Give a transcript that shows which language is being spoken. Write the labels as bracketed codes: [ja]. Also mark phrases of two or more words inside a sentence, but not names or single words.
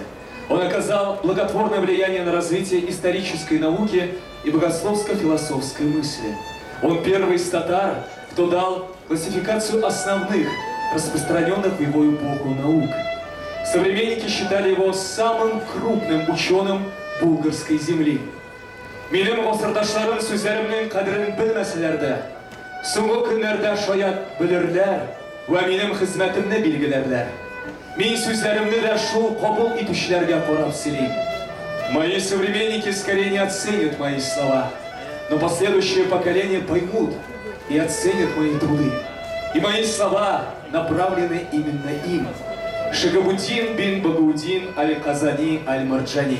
[ru] Он оказал благотворное влияние на развитие исторической науки и богословско-философской мысли. Он первый из татар, кто дал классификацию основных, распространенных в его эпоху наук. Современники считали его самым крупным ученым булгарской земли. [tt] Минем осырдашларым сүзләремнең кадерен белмәсәләр дә, соңгы көннәрдә шаят белерләр ва минем хезмәтемне билгеләрләр. Мин сүзләремне дә шул кабул итүчеләргә карап сөйлим. [ru] Мои современники скорее не оценят мои слова, но последующее поколение поймут и оценят мои труды. И мои слова направлены именно им. Шигабуддин бин Багаудин аль-Казани аль-Марджани.